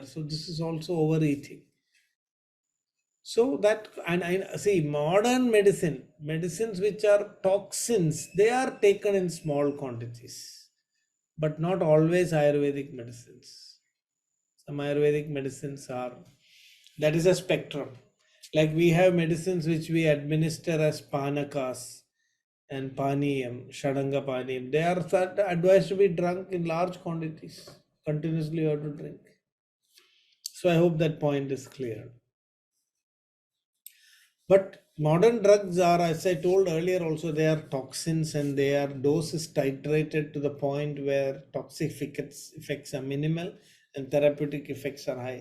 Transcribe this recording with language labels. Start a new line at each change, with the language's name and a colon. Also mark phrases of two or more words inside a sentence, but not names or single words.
English: So this is also overeating. So that, and I see modern medicines which are toxins, they are taken in small quantities, but not always Ayurvedic medicines. Some Ayurvedic medicines are, that is a spectrum. Like we have medicines which we administer as panakas and paniyam,
Sanskrit: षडङ्ग पानीयम्.
English: They are advised to be drunk in large quantities. Continuously you have to drink. So I hope that point is clear. But modern drugs are, as I told earlier also, they are toxins and their dose is titrated to the point where toxic effects are minimal and therapeutic effects are high.